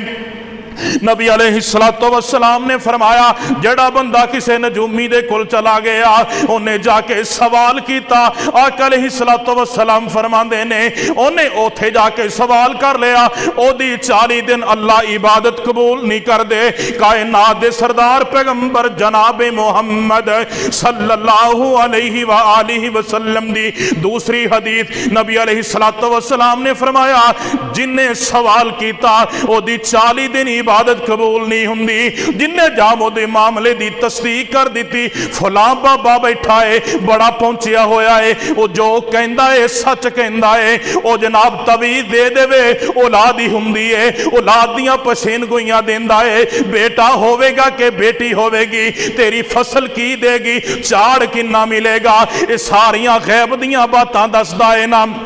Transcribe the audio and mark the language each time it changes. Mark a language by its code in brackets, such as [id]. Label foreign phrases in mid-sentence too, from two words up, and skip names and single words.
[pa] ਨਬੀ [ar] عليه الصلاة والسلام [pa] ਨੇ ਫ਼ਰਮਾਇਆ ਜਿਹੜਾ ਬੰਦਾ ਕਿਸੇ ਨਜੂਮੀ ਦੇ ਕੋਲ ਚੱਲਾ ਗਿਆ, ਉਨ੍ਹੇਂ ਜਾਕੇ ਸਵਾਲ ਕੀਤਾ, ਆਕਾ [ar] عليه الصلاة والسلام [pa] ਫ਼ਰਮਾਂਦੇ ਨੇ ਉਨ੍ਹੇਂ ਓਥੇ ਜਾਕੇ ਸਵਾਲ ਕਰ ਲਿਆ, ਓਦੀ 40 ਦਿਨ ਅੱਲਾਹ ਇਬਾਦਤ ਕਬੂਲ ਨਹੀਂ ਕਰ ਦੇ। ਕਾਇਨਾਤ ਦੇ ਸਰਦਾਰ ਪੈਗ਼ੰਬਰ ਜਨਾਬ ਮੁਹੰਮਦ [ar] صلى الله عليه وسلم [pa] ਦੀ ਦੂਸਰੀ ਹਦੀਸ, ਨਬੀ [ar] عليه الصلاة والسلام [pa] ਨੇ ਫ਼ਰਮਾਇਆ ਜਿਨ੍ਹੇਂ ਸਵਾਲ ਕੀਤਾ ਓਦੀ 40 ਦਿਨ ਇਬਾਦਤ ਕਬੂਲ ਨਹੀਂ ਹੁੰਦੀ, ਜਿਨ੍ਹੇਂ ਜਾਮੋ ਦੇ ਮਾਮਲੇ ਦੀ ਤਸਦੀਕ ਕਰ ਦੀ, ਫਲਾਂ ਬਾਬਾ ਬੈਠਾ ਹੈ ਬੜਾ ਪਹੁੰਚਿਆ ਹੋਇਆ ਹੈ, ਵੋ ਜੋ ਕਹਿੰਦਾ ਹੈ ਸੱਚ ਕਹਿੰਦਾ ਹੈ, ਵੋ ਜਨਾਬ ਤਵੀਜ਼ ਦੇ ਦੇਵੇ ਔਲਾਦ ਹੀ ਹੁੰਦੀ ਹੈ, ਔਲਾਦ ਦੀਆਂ ਪਛੇਣ ਗੋਈਆਂ ਦੇਂਦਾ ਹੈ, ਬੇਟਾ ਹੋਵੇਗਾ ਕਿ ਬੇਟੀ ਹੋਵੇਗੀ, ਤੇਰੀ ਫ਼ਸਲ ਕੀ ਦੇਗੀ, ਝਾੜ ਕਿੰਨਾ ਮਿਲੇਗਾ, ਯੇ ਸਾਰੀਆਂ ਗ਼ੈਬ ਦੀਆਂ ਬਾਤਾਂ ਦੱਸਦਾ ਹੈ ਨਾ।